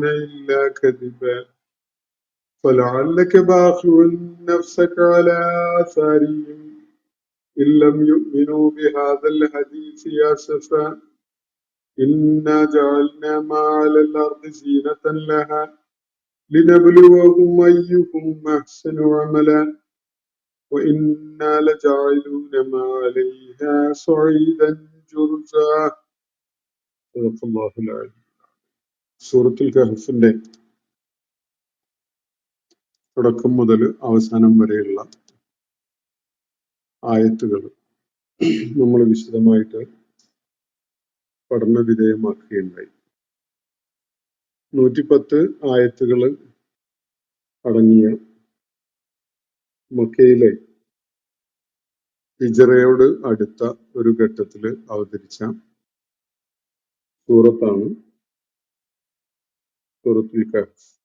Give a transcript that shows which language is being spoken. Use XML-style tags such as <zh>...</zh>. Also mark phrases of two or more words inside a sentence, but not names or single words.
<ar>إلا كذبا فلعلك باخع نفسك على آثارهم إن لم يؤمنوا بهذا الحديث أسفا إنا جعلنا ما على الأرض زينة لها لنبلوهم أيهم أحسن عملا وإنا لجاعلون ما عليها صعيدا جرزا. صدق الله العظيم.</ar> <ml>സൂറത്തുൽ കഹ്ഫിന്റെ തുടക്കം മുതൽ അവസാനം വരെയുള്ള ആയത്തുകൾ നമ്മൾ വിശദമായിട്ട് പഠന വിധേയമാക്കുകയുണ്ടായി. 110 ആയത്തുകൾ അടങ്ങിയ മക്കയിലെ ഹിജ്റയോട് അടുത്ത ഒരു ഘട്ടത്തിൽ അവതരിച്ച സൂറത്താണ് സൂറത്തുൽ കഹ്ഫ്.</ml>